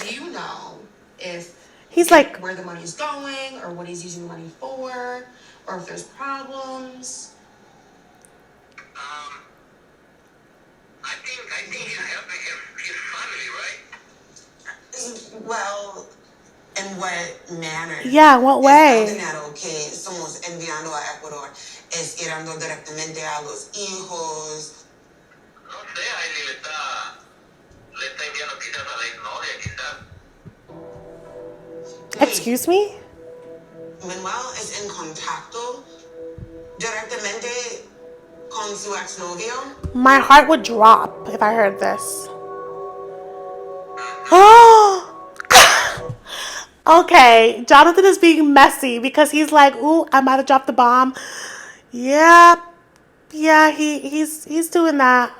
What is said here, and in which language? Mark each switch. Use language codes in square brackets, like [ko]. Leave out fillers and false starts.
[en] Do you know if He's like, where the money's going, or what he's using the money for, or if there's problems? I think he's helping his family, right? Well, in what manner? yeah, what way? [es] El dinero que estamos enviando a Ecuador es irando directamente a los hijos. No sé, ahí le está enviando quizás a la exnovia, quizás. [en] Excuse me? [es] Manuel es en contacto directamente con su exnovio. [en] My heart would drop if I heard this. Oh! Okay, Jonathan is being messy because he's like, ooh, I might have dropped the bomb. Yeah, he's doing that.